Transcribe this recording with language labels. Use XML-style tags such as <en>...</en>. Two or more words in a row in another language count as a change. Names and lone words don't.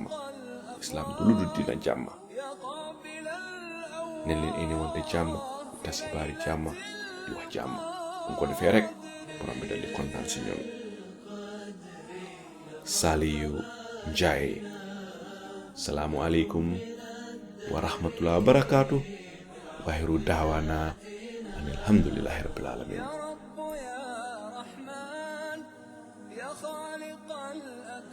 <wo>islaam du lu dul dina jàmm. ne leen indi wante jàmm tas xibaari jàmm di wax jàmm bu ko defee rek borom bi dal di kontaan ci ñoom. Saliou Ndiaye.</wo> <ar>السلام عليكم ورحمة الله وبركاته. وآخر دعوانا أن الحمد لله رب العالمين. يا رب يا رحمن يا خالق</ar>